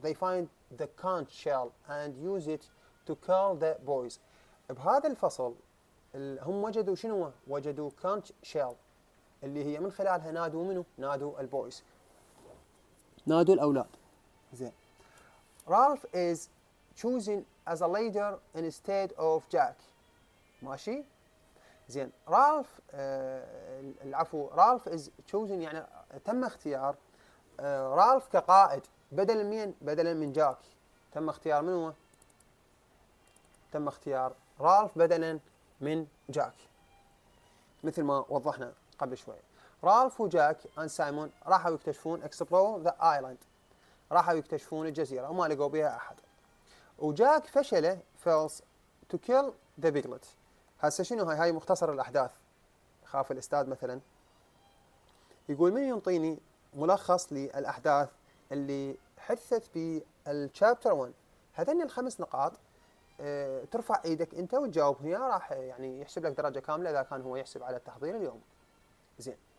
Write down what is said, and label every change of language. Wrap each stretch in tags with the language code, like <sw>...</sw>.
<en>They find the conch shell and use it to kill the boys.</en> <ar>بهذا الفصل هم وجدوا شنو؟ وجدوا</ar> <en>conch shell.</en> <ar>اللي هي من خلالها نادوا منو؟ نادوا البويز، نادوا الأولاد. زين.</ar> <en>Ralph is chosen as a leader instead of Jack.</en> <ar>ماشي؟ زين. رالف العفو، رالف</ar> <en>is chosen</en> <ar>يعني تم اختيار رالف كقائد بدلا من بدلا من جاك. تم اختيار من هو؟ تم اختيار رالف بدلا من جاك، مثل ما وضحنا قبل شوي. رالف وجاك and سايمون راحوا يكتشفون</ar> <en>explore the island،</en> <ar>راحوا يكتشفون الجزيرة وما لقوا بها أحد. وجاك فشله</ar> <en>fails to kill the piglet.</en> <ar>هسه شنو هاي مختصر الأحداث. خاف الأستاذ مثلا يقول من ينطيني ملخص للأحداث اللي حدثت بالشابتر 1. هذين الخمس نقاط ترفع ايدك انت وتجاوب هي، راح يعني يحسب لك درجة كاملة إذا كان هو يحسب على التحضير اليوم. زين.</ar>